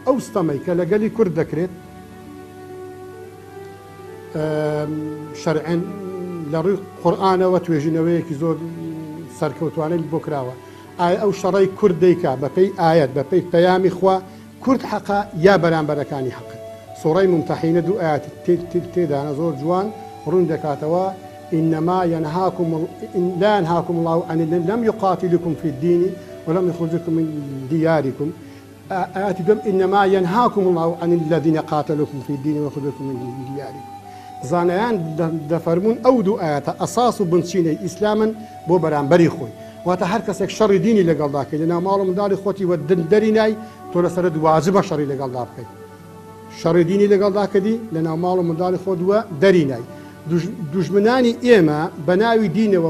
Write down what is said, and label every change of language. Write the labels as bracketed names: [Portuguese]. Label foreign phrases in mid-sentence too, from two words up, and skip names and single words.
[Central Kurdish] ئەو ستەمەی کە لەگەلی کورد دەکرێت شەرعەن لە ڕووی قورئانەوە توێژینەوەیەکی زۆر سەرکەوتوانەی بۆ کراوە. ئایا ئەو شەڕەی کورد دەیکا بەپێی ئایەت بەپێی پەیامی خوا کورد حەقا یا بەرامبەرەکانی حەق. سوورەی ممتەحینە 2 ئاەتی تێدانە زۆر جوان ڕوون دەکاتەوە [Arabic] إنما ينهاكم لا ينهاكم الله عن الذين لم يقاتلكم في الدين ولم يخرجكم من دياركم. آيات دم إنما ينهاكم الله عن الذين قاتلوكم في الدين ويخرجكم من دياركم. [Central Kurdish] زانیان دەفەرمون ئەو 2 ئاەتە ئەساس و بنچینەی ئیسلامن بۆ بەرامبەری خۆی واتە هەر کەسێک شەڕی دینی لەگەڵداکەی لە ناو ماڵ و منداڵی خۆتی وە دەری نای تۆ لەسەرت واجبە شەڕی لەگەڵدا بکەیت شەڕی دینی لەگەڵداکەدی لە ناو ماڵ و منداڵی خۆت وە دەری نای دوژمنانی ئێمە بە ناوی دینەوە